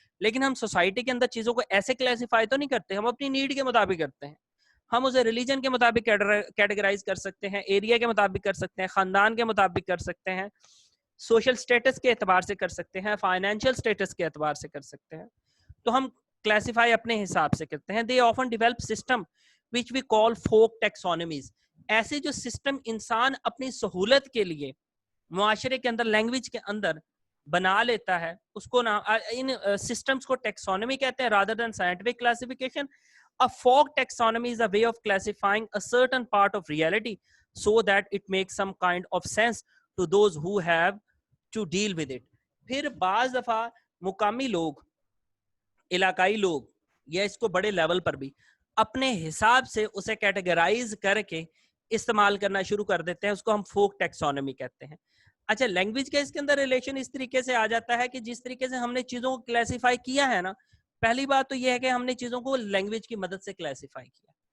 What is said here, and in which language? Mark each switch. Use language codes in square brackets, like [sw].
[ur] لیکن ہم سوسائٹی کے اندر چیزوں کو ایسے کلاسیفائی تو نہیں کرتے، ہم اپنی نیڈ کے مطابق کرتے ہیں. ہم اسے ریلیجن کے مطابق کیٹیگرائز کر سکتے ہیں، ایریا کے مطابق کر سکتے ہیں، خاندان کے مطابق کر سکتے ہیں، سوشل سٹیٹس کے اعتبار سے کر سکتے ہیں، فائنینشیل سٹیٹس کے اعتبار سے کر سکتے ہیں. تو ہم کلاسیفائی اپنے حساب سے کرتے ہیں. [en] They often develop systems which we call folk taxonomies. [ur] ایسے جو سسٹم انسان اپنی سہولت کے لیے معاشرے کے اندر لینگویج کے اندر بنا لیتا ہے، اس کو ان سسٹمز کو ٹیکسونمی کہتے ہیں [en] rather than scientific classification. A folk taxonomy is a way of classifying a certain part of reality so that it makes some kind of sense to those who have to deal with it. [ur] پھر بعض دفعہ مقامی لوگ، علاقائی لوگ، یا اس کو بڑے لیول پر بھی اپنے حساب سے اسے کیٹیگرائز کر کے استعمال کرنا شروع کر دیتے ہیں. اس کو ہم فوک ٹیکسونمی کہتے ہیں. اچھا، لینگویج کا اس کے اندر ریلیشن اس طریقے سے آ جاتا ہے کہ جس طریقے سے ہم نے چیزوں کو کلاسیفائی کیا ہے نا، پہلی بات تو یہ ہے کہ ہم نے چیزوں کو لینگویج کی مدد سے کلاسیفائی کیا.